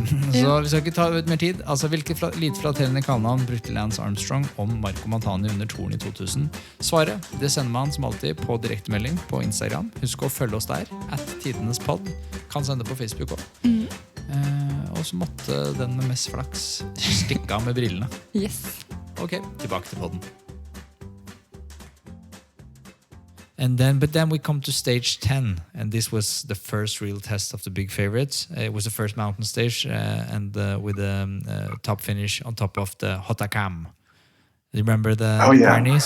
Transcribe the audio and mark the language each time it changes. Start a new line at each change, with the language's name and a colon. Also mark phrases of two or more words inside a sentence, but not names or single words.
Norwegian: Så vi skal ikke ta ut mer tid. Altså, hvilket lite flatterende kallenavn brukte Lance Armstrong om Marco Pantani under touren I 2000? Svaret, det sender man som alltid på direktemelding på Instagram. Husk å følge oss der, @tidenespodd. Kan sende på Facebook også. Og så måtte den med mest flaks stikke av med brillene. Yes. Ok, tilbake til podden.
English: But then we come to stage 10, and this was the first real test of the big favorites. It was the first mountain stage, and with a top finish on top of the Hotakam. Do you remember the Pyrenees?